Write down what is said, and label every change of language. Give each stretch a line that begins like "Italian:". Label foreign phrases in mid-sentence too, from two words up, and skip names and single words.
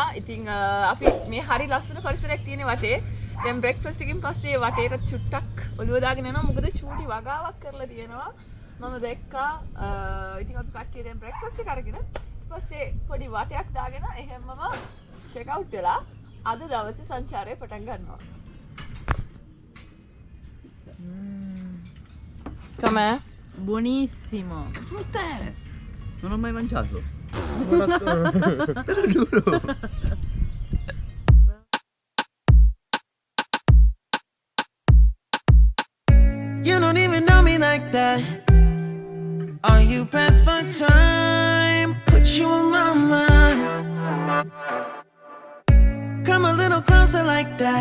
Sinhala: ඉතින් අපි මේ හරි ලස්සන පරිසරයක් තියෙන වටේ. දැන් බ්‍රෙක්ෆාස්ට් එකකින් පස්සේ වටේට චුට්ටක් ඔළුව දාගෙන යනවා. මොකද චූටි වගාවක් කරලා තියෙනවා. මම දැක්කා. ඉතින් අපි කට්ටිය දැන් බ්‍රෙක්ෆාස්ට් එක අරගෙන ඊපස්සේ පොඩි වටයක් දාගෙන එහෙමම
English: check out
Sinhala: වෙලා අද දවසේ සංචාරය පටන් ගන්නවා.
Italian: Com'è? Buonissimo. Frutte! Non ho mai mangiato. Te lo giuro.
English: You don't even know me like that. Are you pressed for time? Put you on my mind. Come a little closer like that.